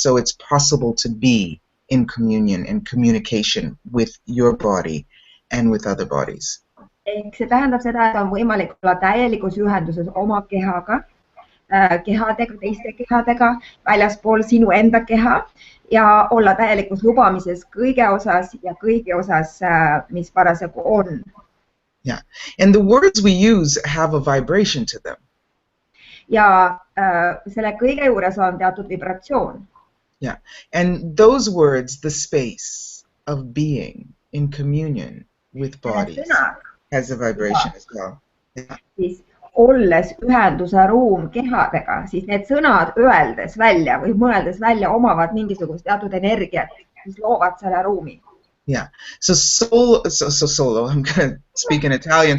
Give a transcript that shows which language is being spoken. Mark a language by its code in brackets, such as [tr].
[en] So it's possible to be in communion and communication with your body and with other bodies. [et] Ehk see tähendab seda, et on võimalik olla täielikus ühenduses oma kehaga, kehadega, teiste kehadega, väljaspool sinu enda keha ja olla täielikus lubamises kõige osas ja kõigi osas, mis parasjagu on. [en] Yeah, and the words we use have a vibration to them. [et] Ja selle kõige juures on teatud vibratsioon. [en] Yeah, and those words, the space of being in communion with bodies, has a vibration as well. Yeah. [et] Siis olles ühenduse ruum kehadega, siis need sõnad öeldes välja või mõeldes välja omavad mingisugust teatud energiat, mis loovad selle ruumi. [en] Yeah. So solo, I'm going to speak in Italian.